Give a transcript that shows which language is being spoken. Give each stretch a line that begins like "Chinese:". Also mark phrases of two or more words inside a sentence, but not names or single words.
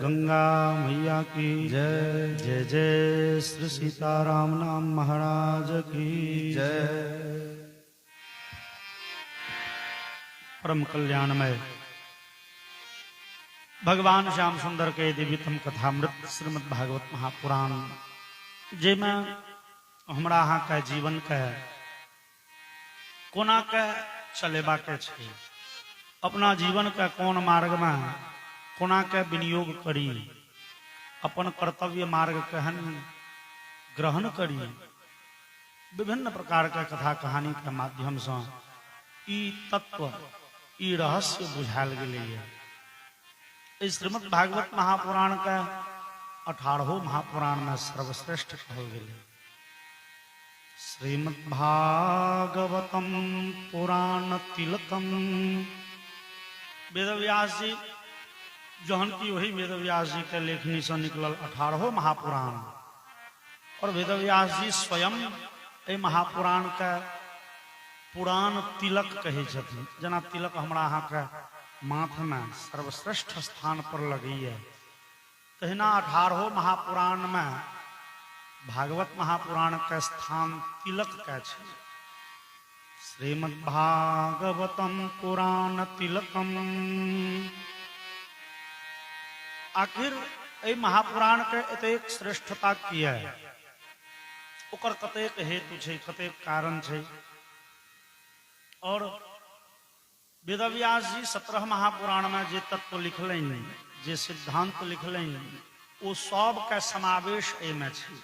Maithili: गंगा मैया की जय, जय जय श्री सीताराम नाम महाराज की जय। परम कल्याणमय भगवान श्याम सुंदर के दिव्यतम कथामृत श्रीमद् भागवत महापुराण जे में हमरा अहाँ के जीवन के कोना के चलेबा के छै, अपना जीवन के कोन मार्ग में कोना के विनियोग करी, अपन कर्तव्य मार्ग केहन ग्रहण करी, विभिन्न प्रकार के कथा कहानी के माध्यम से ई तत्व ई रहस्य बुझायल गेलै। श्रीमद् भागवत महापुराण के 18 महापुराण में सर्वश्रेष्ठ कहल गेलै।
Sanskrit: श्रीमद् भागवतम पुराण तिलकम,
Maithili: वेदव्यास जी जहन की वही वेदव्यास जी के लेखनी से निकलल 18 महापुराण, और वेदव्यास जी स्वयं ए महापुराण के पुराण तिलक कहे छथिन। जना तिलक हमरा अहाँ के माथ में सर्वश्रेष्ठ स्थान पर लगैया, तहिना 18 महापुराण में भागवत महापुराण के स्थान तिलक के छै।
Sanskrit: श्रीमद् भागवतम पुराण तिलकम,
Maithili: आखिर ए महापुराण के एतेक श्रेष्ठता किया है, ओकर कतेक हेतु छै, कतेक कारण छै। और वेदव्यास जी 17 महापुराण में जे तत्व लिखलनि, जे सिद्धांत लिखलनि, वो सब के समावेश एमे छै।